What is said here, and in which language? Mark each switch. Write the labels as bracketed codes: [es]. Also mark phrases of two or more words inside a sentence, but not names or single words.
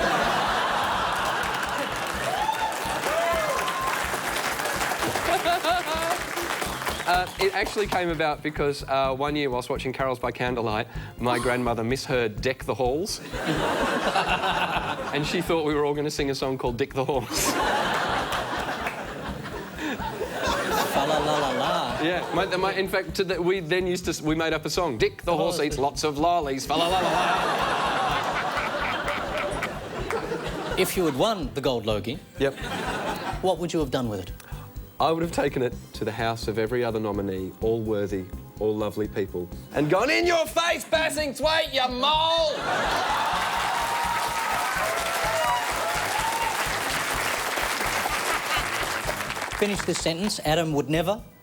[en] It actually came about because one year, whilst watching Carols by Candlelight, my grandmother misheard Deck the Halls. And she thought we were all going to sing a song called Dick the Horse. Fa-la-la-la-la. Yeah, in fact, we then we made up a song. Dick the horse eats lots of lollies. Fa-la-la-la-la. If you had won the Gold Logie, Yep. what would you have done with it? I would have taken it to the house of every other nominee, all worthy, all lovely people, and gone, in your face, Bassingthwaite, you mole! Finish this sentence. Adam would never...